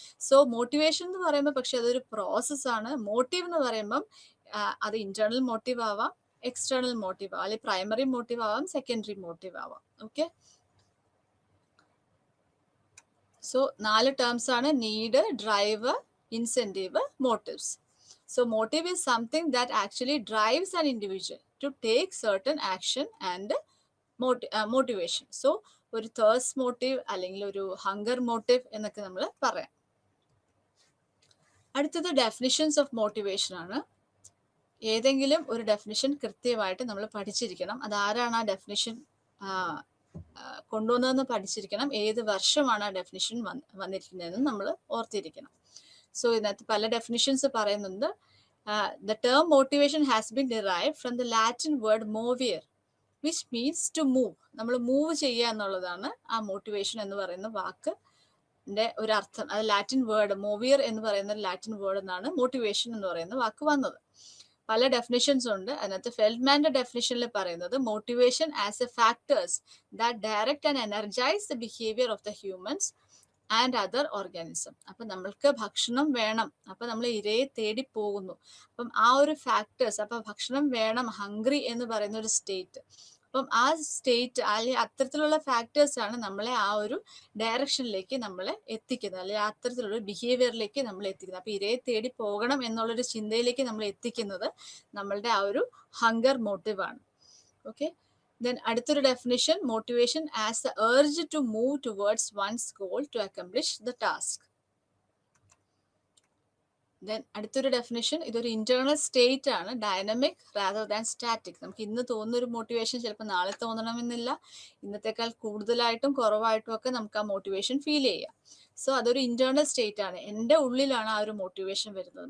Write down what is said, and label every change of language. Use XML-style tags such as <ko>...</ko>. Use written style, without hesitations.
<ml>So motivation എന്ന് പറയുമ്പോൾ പക്ഷെ അതൊരു പ്രോസസ്സാണ്. മോട്ടീവ് എന്ന് പറയുമ്പം അത് ഇന്റേണൽ മോട്ടീവ് ആവാം, എക്സ്റ്റേണൽ മോട്ടീവ് ആവാം, അല്ലെങ്കിൽ പ്രൈമറി മോട്ടീവ് ആവാം, സെക്കൻഡറി മോട്ടീവ് ആവാം. ഓക്കെ. സോ 4 ടേംസ് ആണ്: need, drive, incentive, motifs.</ml> <en>So motive is something that actually drives an individual to take certain action and motivation.</en> <ml>So ഒരു thirst motive അല്ലെങ്കിൽ ഒരു hunger motive എന്നൊക്കെ നമ്മൾ പറയാം. അടുത്തത് ഡെഫിനിഷൻസ് ഓഫ് മോട്ടിവേഷൻ ആണ്. ഏതെങ്കിലും ഒരു ഡെഫിനിഷൻ കൃത്യമായിട്ട് നമ്മൾ പഠിച്ചിരിക്കണം. അതാരാണ് ആ ഡെഫിനിഷൻ കൊണ്ടുവന്നതെന്ന് പഠിച്ചിരിക്കണം. ഏത് വർഷമാണ് ആ ഡെഫിനിഷൻ വന്നിരിക്കുന്നതെന്ന് നമ്മൾ ഓർത്തിരിക്കണം. സോ ഇതിനകത്ത് പല ഡെഫിനിഷൻസ് പറയുന്നുണ്ട്.</ml> <en>The term motivation has been derived from the Latin word movere, which means to move.</en> <ml>നമ്മൾ മൂവ് ചെയ്യുക എന്നുള്ളതാണ് ആ മോട്ടിവേഷൻ എന്ന് പറയുന്ന വാക്ക് ഒരു അർത്ഥം, അത് ലാറ്റിൻ വേർഡ് മോവിയർ എന്ന് പറയുന്ന ലാറ്റിൻ വേർഡ് എന്നാണ് മോട്ടിവേഷൻ എന്ന് പറയുന്ന വാക്ക് വന്നത്. പല ഡെഫിനിഷൻസ് ഉണ്ട്. അതിനകത്ത് ഫെൽഡ്മാന്റെ ഡെഫിനിഷനിൽ പറയുന്നത്</ml> <en>Motivation as a factors that direct and energise the behaviour of the humans and other organism.</en> <ml>അപ്പൊ നമ്മൾക്ക് ഭക്ഷണം വേണം, അപ്പൊ നമ്മൾ ഇരയെ തേടി പോകുന്നു. അപ്പം ആ ഒരു ഫാക്ടേഴ്സ്, അപ്പൊ ഭക്ഷണം വേണം, ഹംഗ്രി എന്ന് പറയുന്ന ഒരു സ്റ്റേറ്റ്. അപ്പം ആ സ്റ്റേറ്റ് അല്ലെങ്കിൽ അത്തരത്തിലുള്ള ഫാക്ടേഴ്സ് ആണ് നമ്മളെ ആ ഒരു ഡയറക്ഷനിലേക്ക് നമ്മളെ എത്തിക്കുന്നത്, അല്ലെങ്കിൽ അത്തരത്തിലുള്ള ബിഹേവിയറിലേക്ക് നമ്മൾ എത്തിക്കുന്നത്. അപ്പൊ ഇരയെ തേടി പോകണം എന്നുള്ളൊരു ചിന്തയിലേക്ക് നമ്മൾ എത്തിക്കുന്നത് നമ്മളുടെ ആ ഒരു ഹങ്കർ മോട്ടീവ് ആണ്.</ml> <en>okay, then</en> <ml>അടുത്തൊരു definition,</ml> <en>Motivation as the urge to move towards one's goal to accomplish the task.</en> <ml>then അടുത്തൊരു ഡെഫിനിഷൻ, ഇതൊരു ഇന്റേണൽ സ്റ്റേറ്റ് ആണ്,</ml> <en>Dynamic rather than static.</en> <ml>നമുക്ക് ഇന്ന് തോന്നുന്ന ഒരു മോട്ടിവേഷൻ ചിലപ്പോൾ നാളെ തോന്നണമെന്നില്ല, ഇന്നത്തെക്കാൾ കൂടുതലായിട്ടും കുറവായിട്ടും ഒക്കെ നമുക്ക് ആ മോട്ടിവേഷൻ ഫീൽ ചെയ്യാം. സോ അതൊരു ഇന്റേണൽ സ്റ്റേറ്റ് ആണ്, എൻ്റെ ഉള്ളിലാണ് ആ ഒരു മോട്ടിവേഷൻ വരുന്നത്.</ml>